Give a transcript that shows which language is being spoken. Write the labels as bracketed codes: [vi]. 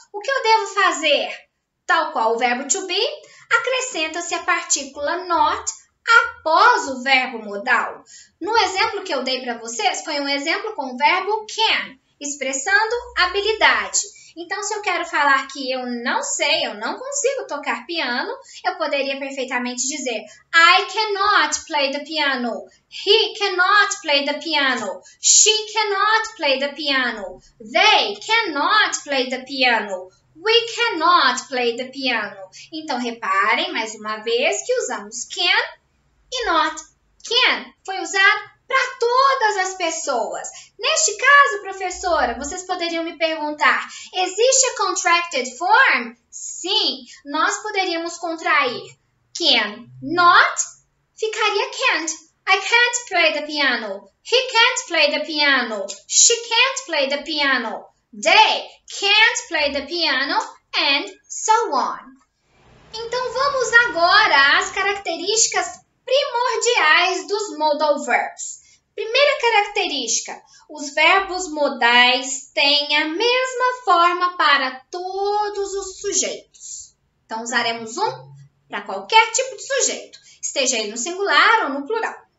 [pt] O que eu devo fazer? Tal qual o verbo to be, acrescenta-se a partícula not após o verbo modal. No exemplo que eu dei para vocês, foi um exemplo com o verbo can, expressando habilidade. Então, se eu quero falar que eu não sei, eu não consigo tocar piano, eu poderia perfeitamente dizer [en] I cannot play the piano. He cannot play the piano. She cannot play the piano. They cannot play the piano. We cannot play the piano. [pt] Então, reparem, mais uma vez, que usamos can e not. Can foi usado para todas as pessoas. Neste caso, professora, vocês poderiam me perguntar, existe a contracted form? Sim, nós poderíamos contrair can, not, ficaria can't. [en] I can't play the piano. He can't play the piano. She can't play the piano. They can't play the piano, and so on. [pt] Então, vamos agora às características primordiais dos modal verbs. Primeira característica, os verbos modais têm a mesma forma para todos os sujeitos. Então, usaremos um para qualquer tipo de sujeito, esteja ele no singular ou no plural.